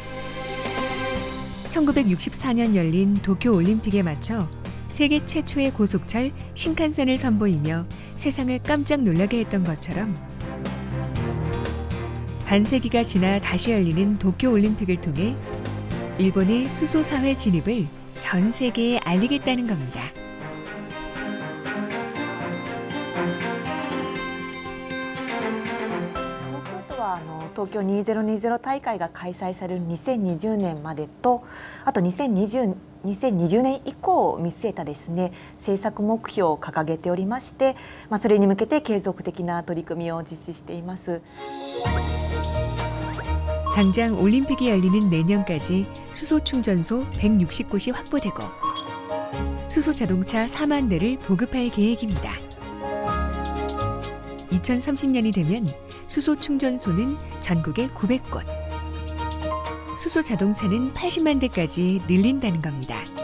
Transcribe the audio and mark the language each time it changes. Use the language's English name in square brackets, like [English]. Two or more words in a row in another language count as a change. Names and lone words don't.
[Korean] 1964년 열린 도쿄 올림픽에 맞춰 세계 최초의 고속철 신칸센을 선보이며 세상을 깜짝 놀라게 했던 것처럼 반세기가 지나 다시 열리는 도쿄 올림픽을 통해 일본의 수소 사회 진입을 전 세계에 알리겠다는 겁니다. [Japanese] 東京2020大会が開催される2020年までと、あと2020年以降を見据えたですね、政策目標を掲げておりまして、それに向けて継続的な取り組みを実施しています。 [Korean] 당장 올림픽이 열리는 내년까지 수소 충전소 160곳이 확보되고 수소 자동차 4만 대를 보급할 계획입니다. 2030년이 되면 수소 충전소는 전국에 900곳, 수소 자동차는 80만 대까지 늘린다는 겁니다.